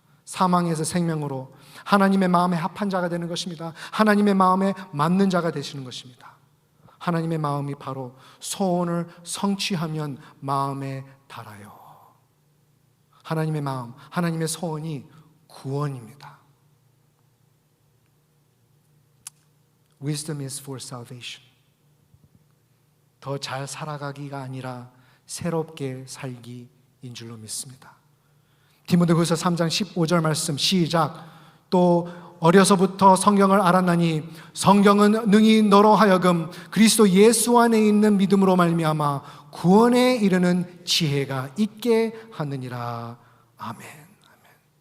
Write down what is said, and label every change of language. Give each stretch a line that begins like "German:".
Korean: 사망에서 생명으로 하나님의 마음에 합한 자가 되는 것입니다. 하나님의 마음에 맞는 자가 되시는 것입니다. 하나님의 마음이 바로 소원을 성취하면 마음에 달아요. 하나님의 마음, 하나님의 소원이 구원입니다.
English: Wisdom is for salvation.
Korean: 더 잘 살아가기가 아니라 새롭게 살기인 줄로 믿습니다. 디모데후서 3장 15절 말씀 시작. 또 어려서부터 성경을 알았나니 성경은 능히 너로 하여금 그리스도 예수 안에 있는 믿음으로 말미암아 구원에 이르는 지혜가 있게 하느니라. 아멘. 아멘.